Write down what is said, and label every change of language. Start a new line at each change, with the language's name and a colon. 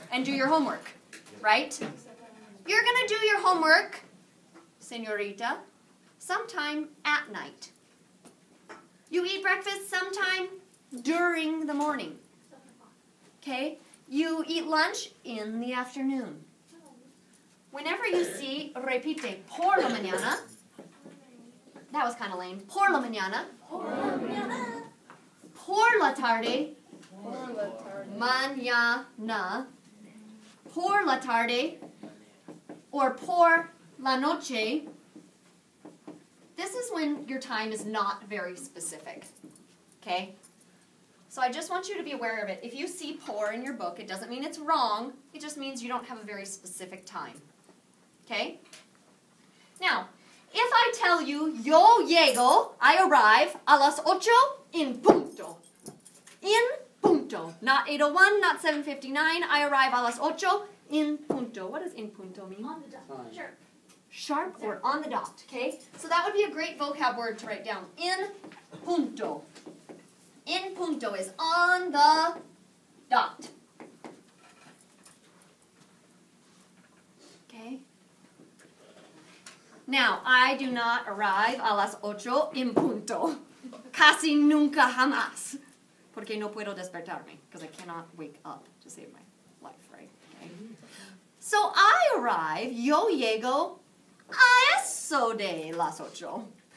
English: and do your homework, right? You're going to do your homework, señorita, sometime at night. You eat breakfast sometime during the morning. Okay? You eat lunch in the afternoon. Whenever you see,
Spanish: repite, por la mañana.
English: That was kind of lame.
Spanish: Por la mañana. Por la tarde. Mañana. Por la tarde. Or por la noche.
English: This is when your time is not very specific. Okay? So I just want you to be aware of it. If you see por in your book, it doesn't mean it's wrong. It just means you don't have a very specific time. Okay? Now, if I tell you,
Spanish: yo llego,
English: I arrive
Spanish: a las 8 en punto. En punto.
English: Not 8:01, not 7:59. I arrive
Spanish: a las 8 en punto.
English: What does
Spanish: en punto
English: mean? On the dot. Sure. Sharp or on the dot, okay? So that would be a great vocab word to write down.
Spanish: En punto. En punto
English: is on the dot. Okay? Now, I do not arrive
Spanish: a las 8 en punto. Casi nunca jamás. Porque no puedo despertarme.
English: Because I cannot wake up to save my life, right? Okay. So I arrive,
Spanish: yo llego, a eso de las 8.